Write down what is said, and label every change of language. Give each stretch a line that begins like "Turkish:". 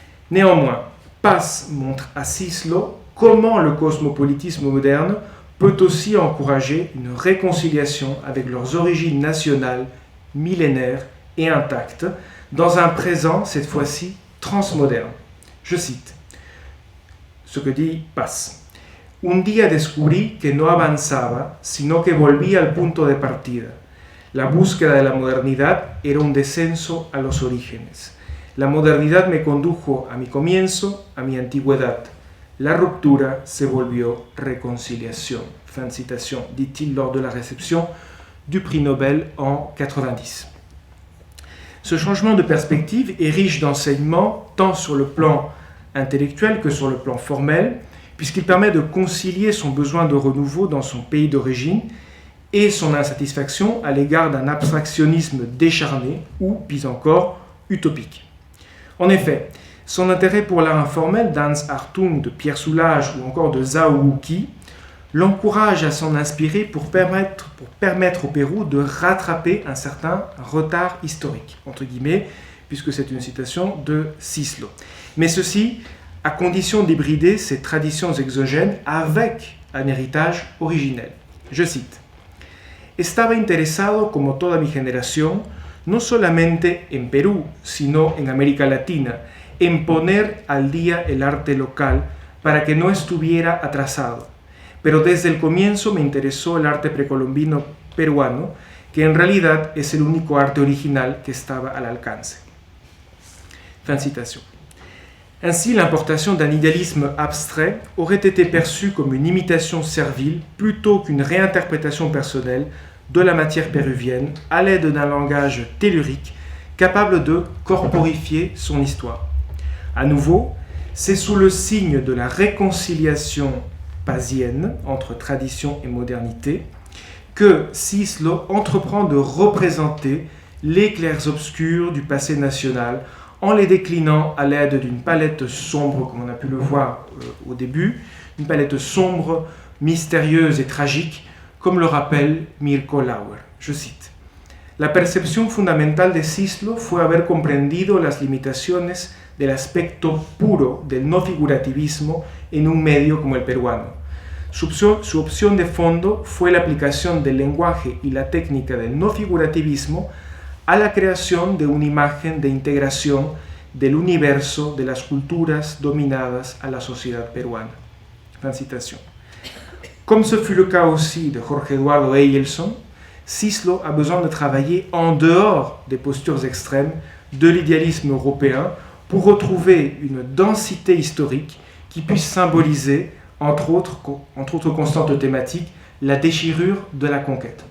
French: Néanmoins, Paz montre à Cislo comment le cosmopolitisme moderne peut aussi encourager une réconciliation avec leurs origines nationales, millénaires et intactes, dans un présent, cette fois-ci, transmoderne. Je cite ce que dit Paz.
Spanish: Un día descubrí que no avanzaba, sino que volvía al punto de partida. La búsqueda de la modernidad era un descenso a los orígenes. La modernidad me condujo a mi comienzo, a mi antigüedad. La ruptura se volvió réconciliation.
French: Fin de citation, dit-il lors de la réception du prix Nobel en 90. Ce changement de perspective est riche d'enseignements tant sur le plan intellectuel que sur le plan formel, puisqu'il permet de concilier son besoin de renouveau dans son pays d'origine et son insatisfaction à l'égard d'un abstractionnisme décharné ou, pis encore, utopique. En effet, son intérêt pour l'art informel d'Hans Hartung, de Pierre Soulages ou encore de Zhao Wuqi l'encourage à s'en inspirer pour permettre au Pérou de rattraper un certain retard historique, entre guillemets, puisque c'est une citation de Cislo. Mais ceci à condition d'hybrider ces traditions exogènes avec un héritage originel. Je cite.
Spanish: Estaba interesado, como toda mi generación, no solamente en Perú, sino en América Latina, en poner al día el arte local para que no estuviera atrasado. Pero desde el comienzo me interesó el arte precolombino peruano, que en realidad es el único arte original que estaba al alcance.
French: Fin de citation. Ainsi, l'importation d'un idéalisme abstrait aurait été perçue comme une imitation servile plutôt qu'une réinterprétation personnelle de la matière péruvienne à l'aide d'un langage tellurique capable de corporifier son histoire. À nouveau, c'est sous le signe de la réconciliation pazienne entre tradition et modernité que Cislo entreprend de représenter les clairs-obscurs du passé national en les déclinant à l'aide d'une palette sombre, comme on a pu le voir au début, une palette sombre, mystérieuse et tragique, comme le rappelle Mirko Lauer. Je cite.
Spanish: La percepción fundamental de Cislo fue haber comprendido las limitaciones del aspecto puro del no figurativismo en un medio como el peruano. Su opción de fondo fue la aplicación del lenguaje y la técnica del no figurativismo a la creación de una imagen de integración del universo de las culturas dominadas a la sociedad peruana.
French: Fin de citation. Comme ce fut le cas aussi de Jorge Eduardo Eyelson, Cislo a besoin de travailler en dehors des postures extrêmes de l'idéalisme européen pour retrouver une densité historique qui puisse symboliser, entre autres constantes thématiques, la déchirure de la conquête.